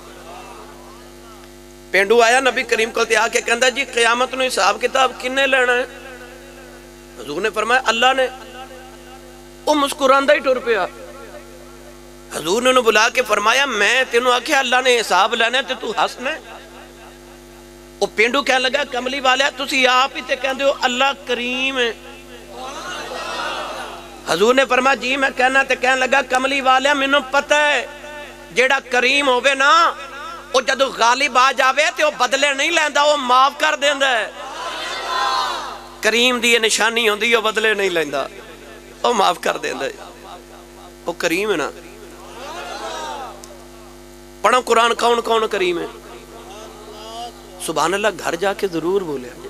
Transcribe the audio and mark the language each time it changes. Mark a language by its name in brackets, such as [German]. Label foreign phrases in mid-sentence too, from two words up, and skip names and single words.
[Punjabi] پینڈو آیا نبی کریم کو تے آکے کہندا جی قیامت نو حساب کتاب کنے لینا ہے حضور نے فرمایا اللہ نے او مسکراندہ ہی ٹر پیا حضور نے انہوں بلا کے فرمایا میں تینوں آکھیا اللہ نے حساب لینا ہے تو ہسنا ہے او پینڈو کہنے لگا کملی والا تسی آپ ہی تے کہندے ہو اللہ کریم ہے حضور نے فرمایا جی میں کہنا تے کہنے لگا کملی والا میں نے پتہ ہے جیڑا کریم ہوئے نا او جدو غالب آ جاوے تے وہ بدلے نہیں لیندہ وہ معاف کر دیندہ ہے کریم دی نشانی ہوندی وہ بدلے نہیں لیندہ وہ معاف کر دیندہ ہے وہ کریم ہے نا پڑھا قرآن کون کون کریم ہے سبحان اللہ گھر جا کے ضرور بولے